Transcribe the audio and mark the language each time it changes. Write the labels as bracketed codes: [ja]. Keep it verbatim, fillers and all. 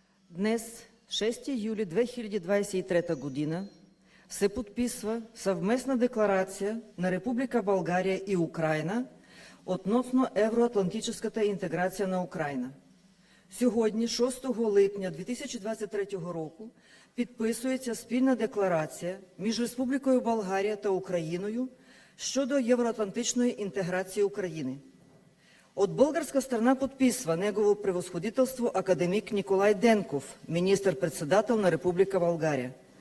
[bg] Днес, шести юли две хиляди двадесет и трета година, се подписва съвместна декларация на Република България и Украина относно евроатлантическата інтеграція на Україну. [uk] Сьогодні, шостого липня дві тисячі двадцять третього року, підписується спільна декларація між Республікою Болгарія та Україною щодо євроатлантичної інтеграції України. [bg] От българска страна подписва негово превосходителство академик Николай Денков, министър-председател на Република България.